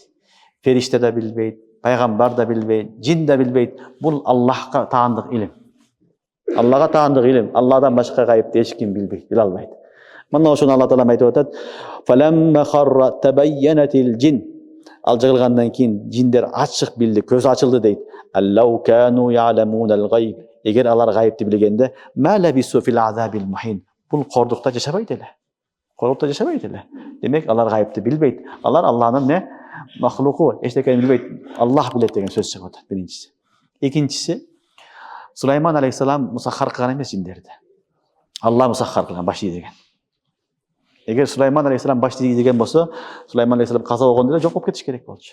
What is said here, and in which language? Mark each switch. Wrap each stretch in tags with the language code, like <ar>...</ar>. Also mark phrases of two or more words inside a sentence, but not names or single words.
<ky>Фериште да билбейт, пайгамбар да билбейт, джин да билбейт. Бул Аллахка таандык илим. Аллага таандык илим. Алладан башка гайыпты эч ким билбейт, биле албайт. Мына ошону Аллах таала айтып атат.</ky> <ar>فلما خر تبينت الجن.</ar> <ky>Ал жыгылгандан кийин джиндер ачык билди, көзү ачылды дейт.</ky> <ar>أن لو كانوا يعلمون الغيب.</ar> <ky>Эгер алар гайыпты билгенде,</ky> <ar>ما لبثوا في العذاب المهين.</ar> <ky>Бул кордукта жашабайт эле. Кордукта жашабайт эле. Демек алар гайыпты билбейт. Алар Алланын не махлуку, эчтекени билбейт. Аллах билет деген сөз чыгып атат биринчиси. Экинчиси, Сулайман алейхисалам мусаххар кылган эмес джиндерди. Аллах мусаххар кылган, баш ийдеген. Эгер Сулайман алейхисалам баш ийдеген болсо, Сулайман алейхисалам каза болгондо эле жок болуп кетиш керек болчу.</ky>